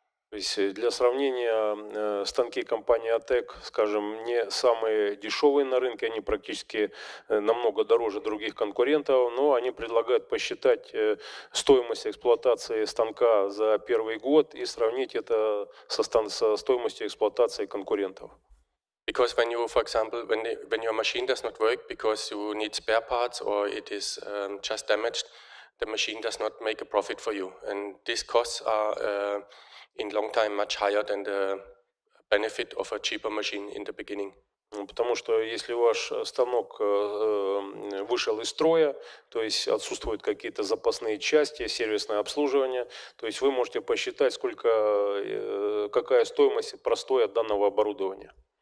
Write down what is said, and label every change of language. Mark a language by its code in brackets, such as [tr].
[ru] То есть для сравнения, станки компании ОТЕК, скажем, не самые дешевые на рынке, они практически намного дороже других конкурентов, но они предлагают посчитать стоимость эксплуатации станка за первый год и сравнить это со стоимостью эксплуатации конкурентов. [en] Because when you, for example, when your machine does not work because you need spare parts or it is just damaged, the machine does not make a profit for you, and these costs are in long time much higher than the benefit of a cheaper machine in the beginning. [ru] Потому что если ваш станок вышел из строя, то есть отсутствуют какие-то запасные части, сервисное обслуживание, то есть вы можете посчитать, какая стоимость простоя данного оборудования.